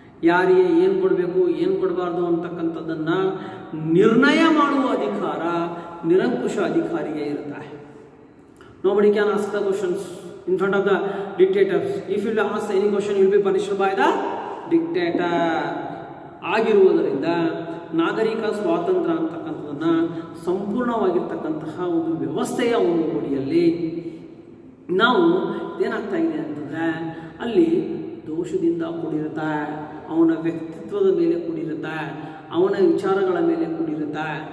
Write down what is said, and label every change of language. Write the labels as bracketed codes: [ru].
[kn] ಯಾರಿಗೆ ಏನು ಕೊಡಬೇಕು, ಏನು ಕೊಡಬಾರ್ದು ಅಂತಕ್ಕಂಥದ್ದನ್ನು ನಿರ್ಣಯ ಮಾಡುವ ಅಧಿಕಾರ ನಿರಂಕುಶ ಅಧಿಕಾರಿಗೆ ಇರುತ್ತೆ. [en] Nobody can ask the questions in front of the dictators. If you ask any question, you will be punished by the dictator. [kn] ಆಗಿರುವುದರಿಂದ ನಾಗರಿಕ ಸ್ವಾತಂತ್ರ್ಯ ಅಂತಕ್ಕಂಥದ್ದನ್ನು ಸಂಪೂರ್ಣವಾಗಿರ್ತಕ್ಕಂತಹ ಒಂದು ವ್ಯವಸ್ಥೆಯ ಒಂದು ಕೋಡಿಯಲ್ಲಿ ನಾವು ಏನಾಗ್ತಾ ಇದೆ ಅಂತಂದರೆ ಅಲ್ಲಿ ದೋಷದಿಂದ ಕೂಡಿರುತ್ತೆ. ಅವನ ವ್ಯಕ್ತಿತ್ವ ಅಸ್ತಿತ್ವದ ಮೇಲೆ ಕೂಡಿರುತ್ತೆ, ಅವನ ವಿಚಾರಗಳ ಮೇಲೆ ಕೂಡಿರುತ್ತೆ.